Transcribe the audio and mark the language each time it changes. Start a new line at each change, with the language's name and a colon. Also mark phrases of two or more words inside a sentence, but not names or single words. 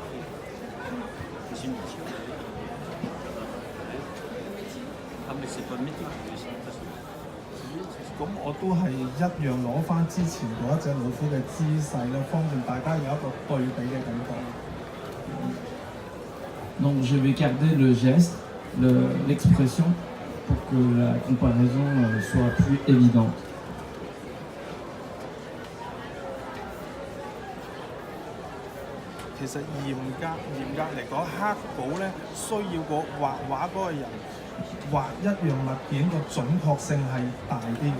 French: C'est une mission. Ah mais c'est pas le métier, c'est de toute façon.
Cantonese: 咁我都係一樣攞翻之前嗰一隻老虎嘅姿勢啦，方便大家有一個對比嘅感覺。
French: Donc je vais garder le geste, l'expression, pour que la comparaison soit plus évidente.
Cantonese: 其實嚴格嚟講，黑稿咧需要個畫畫嗰個人畫一樣物件個準確性係大啲嘅。